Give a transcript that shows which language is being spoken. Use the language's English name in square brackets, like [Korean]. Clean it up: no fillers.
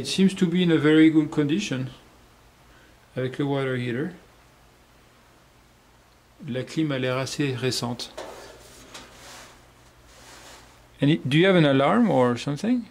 [English] It seems to be in a very good condition. [French] Avec le water heater. La clim a l'air assez récente. [English] Do you have an alarm or something?